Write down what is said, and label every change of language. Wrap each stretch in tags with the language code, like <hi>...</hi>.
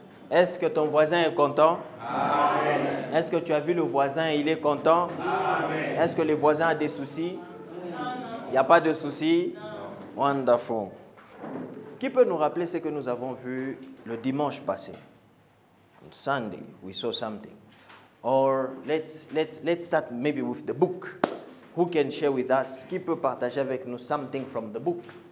<fr>Est-ce que ton voisin est content? Amen. Est-ce que tu as vu le voisin, il est content? Amen. Est-ce que le voisin a des soucis? Il n'y a pas de soucis? Wonderful. Qui peut nous rappeler ce que nous avons vu le dimanche passé?</fr> <en>On Sunday, we saw something. Or let's start maybe with the book. Who can share with us?</en> <fr>Qui peut partager avec nous</fr> <en>something from the book?</en>